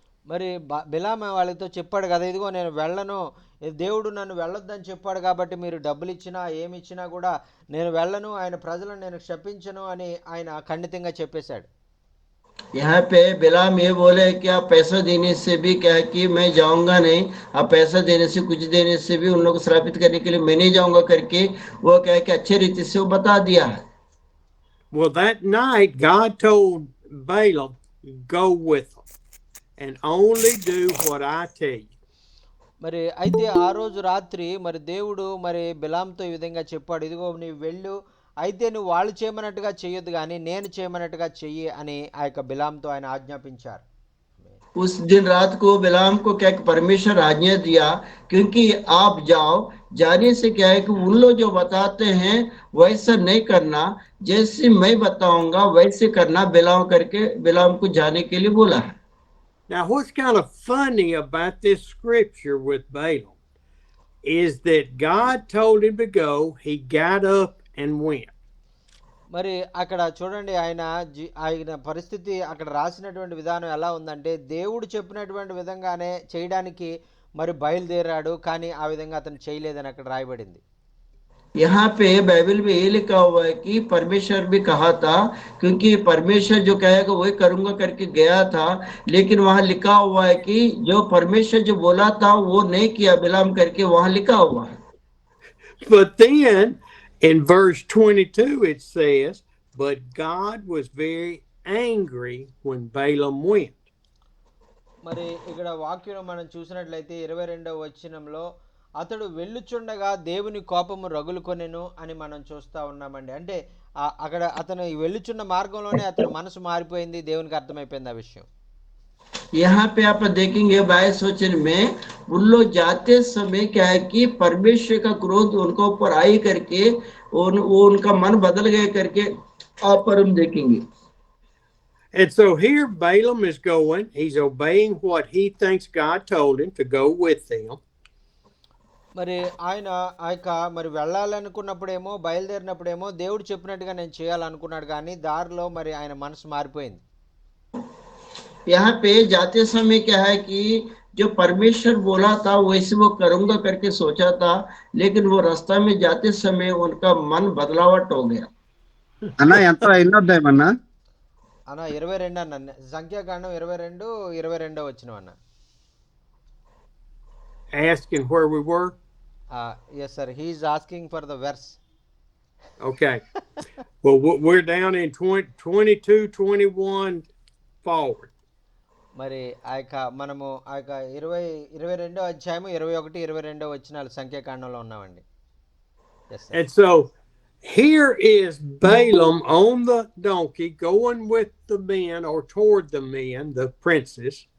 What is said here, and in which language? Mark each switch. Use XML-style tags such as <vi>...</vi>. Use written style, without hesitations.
<te>మరి బిలాము వాళ్ళతో చెప్పాడు కదా, ఇదిగో నేను వెళ్ళను, దేవుడు నన్ను వెళ్ళొద్దని చెప్పాడు కాబట్టి మీరు డబ్బులు ఇచ్చినా ఏమి ఇచ్చినా కూడా నేను వెళ్ళను, ఆయన ప్రజలను నేను శపించను అని ఆయన ఖండితంగా చెప్పేశాడు.</te> <hi>यहाँ पे बिलाम ये बोले कि आप पैसा देने से भी क्या है कि मैं जाऊंगा नहीं, आप पैसा देने से कुछ देने से भी उन लोगों को श्रापित करने के लिए मैं नहीं जाऊंगा करके वो क्या है कि अच्छे रीति से वो बता दिया है.</hi> <en>Well, that night God told Balaam, go with them and only do what I tell you.</en> <te>మరి అయితే ఆ రోజు రాత్రి మరి దేవుడు మరి బిలాంతో ఈ విధంగా చెప్పాడు, ఇదిగో నీవు వెళ్ళు, అయితే నువ్వు వాళ్ళు చేయమన్నట్టుగా చెయ్యొద్దు కానీ నేను చేయమన్నట్టుగా చెయ్యి అని ఆ యొక్క బిలాంతో ఆయన ఆజ్ఞాపించారు.</te> <hi>उस दिन रात को बिलाम को क्या परमेश्वर आज्ञा दिया, क्योंकि आप जाओ, जाने से क्या है कि उन लोग जो बताते हैं वैसा नहीं करना, जैसे मैं बताऊंगा वैसे करना. बिलाम करके बिलाम को जाने के लिए बोला है.</hi> <en>Now, what's kind of funny about this scripture with Balaam is that God told him to go, he got up and went.</en> <te>మరి అక్కడ చూడండి, ఆయన పరిస్థితి అక్కడ రాసినటువంటి విధానం ఎలా ఉందంటే, దేవుడు చెప్పినటువంటి విధంగానే చేయడానికి మరి బయలుదేరాడు, కానీ ఆ విధంగా అతను చేయలేదని అక్కడ రాయబడింది.</te> <hi>यहाँ पे बाइबल में ये लिखा हुआ है कि परमेश्वर भी कहा था, क्योंकि परमेश्वर जो कहेगा वही करूंगा करके गया था, लेकिन वहां लिखा हुआ है कि जो परमेश्वर जो बोला था वो नहीं किया बिलाम करके वहां लिखा हुआ है।</hi> <en>But then in verse 22 it says, but God was very angry when Balaam went.</en> <te>మరి ఇక్కడ వాక్యం మనం చూసినట్లయితే 22వ వచనంలో అతడు వెళ్ళుచుండగా దేవుని కోపము రగులుకొనెను అని మనం చూస్తూ ఉన్నామండి. అంటే అక్కడ అతను వెళ్ళుచున్న మార్గంలోనే అతని మనసు మారిపోయింది, దేవునికి అర్థమైపోయింది ఆ విషయం.</te> <hi>यहाँ पे आप देखेंगे 22 वचन में उन लोग जाते समय क्या है कि परमेश्वर का क्रोध उनके ऊपर आई करके वो उनका मन बदल गए करके आप पर हम देखेंगे।</hi> <en>And so here Balaam is going, he's obeying what he thinks God told him to go with them.</en> <te>మరి ఆయన ఆ యొక్క మరి వెళ్ళాలనుకున్నప్పుడేమో బయలుదేరినప్పుడేమో దేవుడు చెప్పినట్టుగా నేను చేయాలనుకున్నాడు, కానీ దారిలో మరి ఆయన మనసు మారిపోయింది.</te> <hi>यहाँ पे जाते समय क्या है कि जो परमेश्वर बोला था वैसे वो करूंगा करके सोचा था, लेकिन वो रास्ता में जाते समय उनका मन बदलावट हो गया।</hi> <te>అన్న ఎంత ఎన్నో అధ్యాయం అన్న? అన్న 22 అన్న, సంఖ్యాకాండం 22 వచ్చిన అన్న.</te> <en>Asking where we were? Yes sir, he is asking for the verse. Okay. Well, we're down in 22, 21 forward.</en> <te>మరి ఆ యొక్క మనము ఆ యొక్క 22వ అధ్యాయము 21, 22 వచనాలు సంఖ్యాకాండంలో ఉన్నామండి.</te> <en>And so here is Balaam on the donkey going with the men or toward the men, the princes.</en>